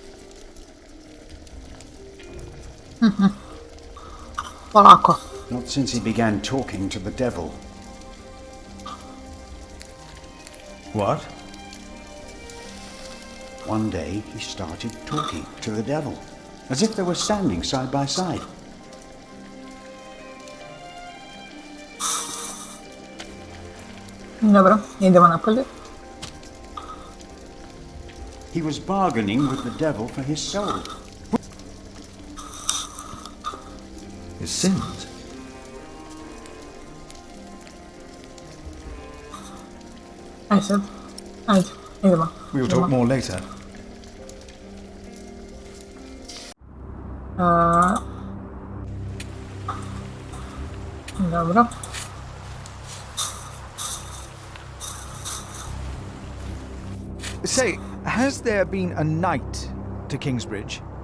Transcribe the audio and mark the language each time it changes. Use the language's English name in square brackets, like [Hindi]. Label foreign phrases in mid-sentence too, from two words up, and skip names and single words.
[Serbian] Polako. [English] Not since he began talking to the devil. What? One day he started talking to the devil, as if they were standing side by side. [Serbian] Dobro, idemo napolje. [English] He was bargaining with the devil for his soul. His sins? [Serbian] Aj sad, ajde, idemo. [English] We'll talk more later. [Serbian] Dobro. [English] Say, has there been a knight to Kingsbridge?